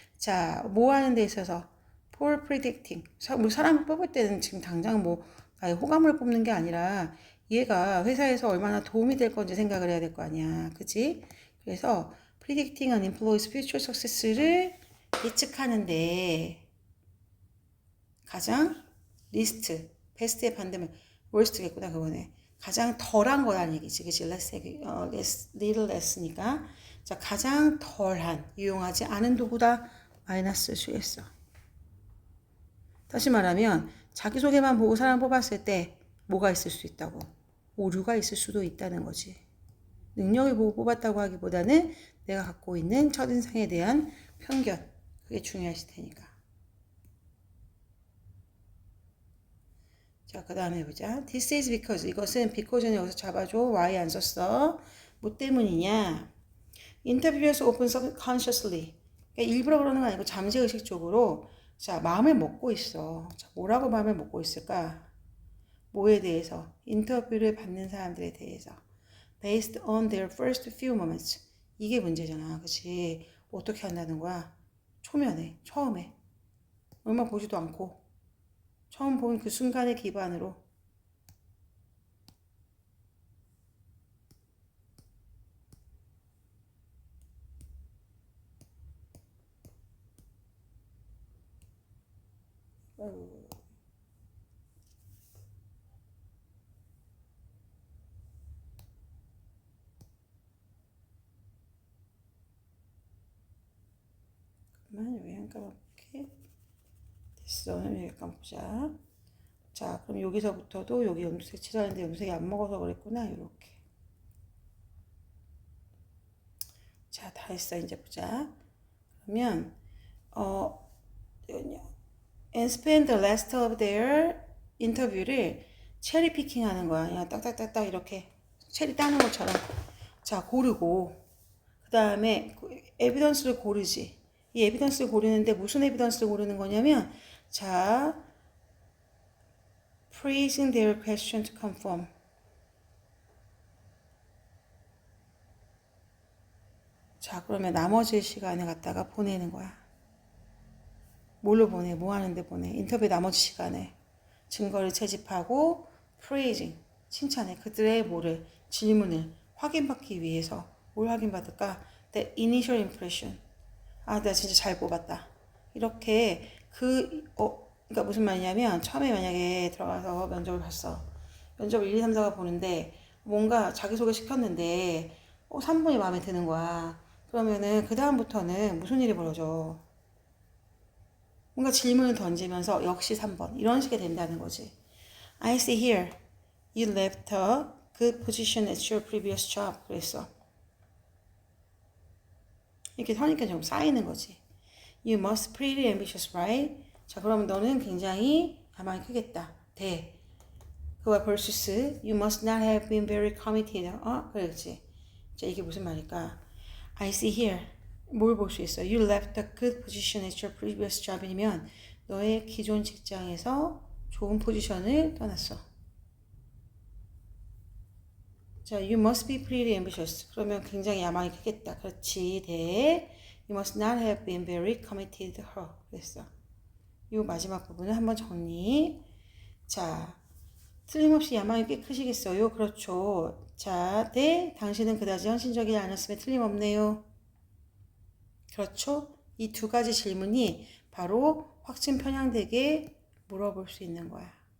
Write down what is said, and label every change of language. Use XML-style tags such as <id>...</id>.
<ko>자, 뭐 하는 데 있어서</ko> <en>for predicting.</en> <ko>사람을 뽑을 때는 지금 당장 나의 호감을 뽑는 게 아니라 얘가 회사에서 얼마나 도움이 될 건지 생각을 해야 될 거 아니야. 그치? 그래서</ko> <en>predicting an employee's future success</en> <ko>를 예측하는데 가장 리스트, 베스트의 반대면 worst겠구나 그거네. 가장 덜한 거라는 얘기지. 그치?</ko> <en>little less니까.</en> <ko>자, 가장 덜한, 유용하지 않은 도구다. 마이너스 수했어. 다시 말하면 자기소개만 보고 사람 뽑았을 때 뭐가 있을 수 있다고? 오류가 있을 수도 있다는 거지. 능력을 보고 뽑았다고 하기보다는 내가 갖고 있는 첫인상에 대한 편견. 그게 중요하실 테니까. 자, 그 다음에 보자.</ko> <en>This is because.</en> <ko>이것은 because는 여기서 잡아줘. Why 안 썼어? 뭐 때문이냐?</ko> <en>Interviewers often subconsciously.</en> <ko>그러니까 일부러 그러는 건 아니고 잠재의식적으로 자, 마음을 먹고 있어. 자, 뭐라고 마음을 먹고 있을까? 뭐에 대해서? 인터뷰를 받는 사람들에 대해서.</ko> <en>Based on their first few moments.</en> <ko>이게 문제잖아. 그치? 어떻게 한다는 거야? 초면에, 처음에. 얼마 보지도 않고. 처음 본 그 순간의 기반으로. 그만 왜 안 까먹게? 됐어. 여기 까먹자. 자, 그럼 여기서부터도 여기 염색 칠하는데 염색이 안 먹어서 그랬구나. 이렇게. 자, 다 했어. 이제 보자. 그러면</ko> <en>and spend the rest of their interview</en> <ko>를 체리 피킹 하는 거야. 그냥 딱딱딱딱 이렇게 체리 따는 것처럼. 자, 고르고 그 다음에 에비던스를 고르지. 이 에비던스를 고르는데 무슨 에비던스를 고르는 거냐면 자,</ko> <en>phrasing their question to conform.</en> <ko>자, 그러면 나머지 시간에 갖다가 보내는 거야. 뭘로 보내? 뭐 하는데 보내? 인터뷰 나머지 시간에 증거를 채집하고 praising, 칭찬해. 그들의 뭐를? 질문을 확인받기 위해서 뭘 확인받을까?</ko> <en>The initial impression.</en> <ko>아, 내가 진짜 잘 뽑았다. 이렇게 그러니까 무슨 말이냐면 처음에 만약에 들어가서 면접을 봤어. 면접을 1, 2, 3, 4가 보는데 뭔가 자기소개 시켰는데 3분이 마음에 드는 거야. 그러면은 그 다음부터는 무슨 일이 벌어져? 뭔가 질문을 던지면서 역시 3번 이런 식이 된다는 거지.</ko> <en>I see here you left a good position at your previous job.</en> <ko>그랬어. 이렇게 하니까 좀 쌓이는 거지.</ko> <en>You must pretty ambitious, right?</en> <ko>자, 그러면 너는 굉장히 야망이 크겠다. 대. 그와</ko> <en>versus you must not have been very committed.</en> <ko>그렇지. 자, 이게 무슨 말일까?</ko> <en>I see here.</en> <ko>뭘 볼 수 있어?</ko> <en>You left a good position at your previous job이면</en> <ko>너의 기존 직장에서 좋은 포지션을 떠났어.</ko> <en>자, you must be pretty ambitious.</en> <ko>그러면 굉장히 야망이 크겠다. 그렇지. 대.</ko> <en>You must not have been very committed to her.</en> <ko>그랬어. 이 마지막 부분을 한번 정리. 자, 틀림없이 야망이 꽤 크시겠어요? 그렇죠. 자, 네, 당신은 그다지 헌신적이지 않았음에 틀림없네요. 그렇죠? 이 두 가지 질문이 바로 확증 편향되게 물어볼 수 있는 거야.</ko>